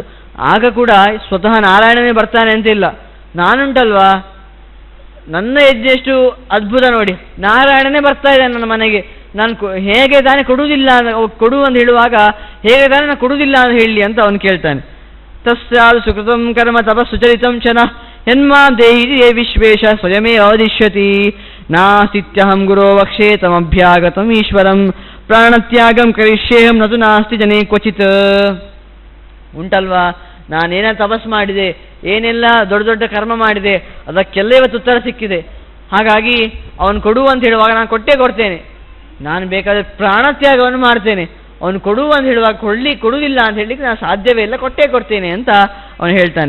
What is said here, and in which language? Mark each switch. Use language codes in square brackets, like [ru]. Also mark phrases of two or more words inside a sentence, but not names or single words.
[kn] ಆಗ ಕೂಡ ಸ್ವತಃ ನಾರಾಯಣನೇ ಬರ್ತಾನೆ ಅಂತಿಲ್ಲ. ನಾನುಂಟಲ್ವಾ, ನನ್ನ ಯಜ್ಞ ಎಷ್ಟು ಅದ್ಭುತ ನೋಡಿ, ನಾರಾಯಣನೇ ಬರ್ತಾ ಇದ್ದಾನೆ ನನ್ನ ಮನೆಗೆ. ನಾನು ಹೇಗೆ ತಾನೇ ಕೊಡುವುದಿಲ್ಲ, ಕೊಡು ಅಂತ ಹೇಳುವಾಗ ಹೇಗೆ ತಾನೇ ನಾನು ಕೊಡುವುದಿಲ್ಲ ಅಂತ ಹೇಳಿ ಅಂತ ಅವನು ಕೇಳ್ತಾನೆ. [sa] ತಸ್ಯಾಲ್ ಸುಕೃತಂ ಕರ್ಮ ತಪಸ್ಸುಚರಿತಂ ಚನ ಯನ್ಮಾಂ ದೇಹಿ ವಿಶ್ವೇಶ ಸ್ವಯಮೇ ಅವದಿಶ್ಯತಿ ನಾಸ್ತಿತ್ಯಹಂ ಗುರೋ ವಕ್ಷೇ ತಮಭ್ಯಾಗತಂ ಈಶ್ವರಂ ಪ್ರಾಣತ್ಯಾಗಂ ಕರಿಷ್ಯೇಹಂ ನತು ನಾಸ್ತಿ ಜನೇ ಕ್ವಚಿತ್. [kn] ಉಂಟಲ್ವಾ, ನಾನೇನ ತಪಸ್ಸು ಮಾಡಿದೆ, ಏನೆಲ್ಲ ದೊಡ್ಡ ದೊಡ್ಡ ಕರ್ಮ ಮಾಡಿದೆ, ಅದಕ್ಕೆಲ್ಲ ಇವತ್ತು ಉತ್ತರ ಸಿಕ್ಕಿದೆ. ಹಾಗಾಗಿ ಅವನು ಕೊಡು ಅಂತ ಹೇಳುವಾಗ ನಾನು ಕೊಟ್ಟೇ ಕೊಡ್ತೇನೆ. ನಾನು ಬೇಕಾದರೆ ಪ್ರಾಣತ್ಯಾಗವನ್ನು ಮಾಡ್ತೇನೆ. ಅವನು ಕೊಡು ಅಂತ ಹೇಳುವಾಗ ಕೊಡುವುದಿಲ್ಲ ಅಂತ ಹೇಳಲಿಕ್ಕೆ ನಾನು ಸಾಧ್ಯವೇ ಇಲ್ಲ, ಕೊಟ್ಟೇ ಕೊಡ್ತೇನೆ ಅಂತ ಅವನು ಹೇಳ್ತಾನೆ.